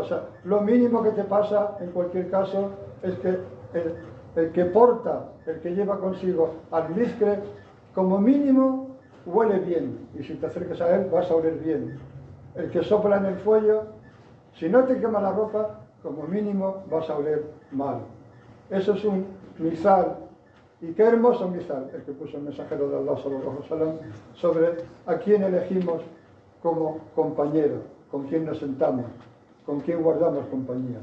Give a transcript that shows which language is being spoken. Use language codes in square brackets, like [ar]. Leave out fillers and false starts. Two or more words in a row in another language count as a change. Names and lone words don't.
[es] O sea, lo mínimo que te pasa en cualquier caso es que el que porta, el que lleva consigo al mizcle, como mínimo huele bien, y si te acercas a él vas a oler bien. El que sopla en el fuelle, si no te quema la ropa, como mínimo vas a oler mal. Eso es un misal, y qué hermoso misal el que puso el mensajero de Allah [ar] صلى الله عليه وسلم [es] sobre a quién elegimos como compañero, con quién nos sentamos, con quién guardamos compañía.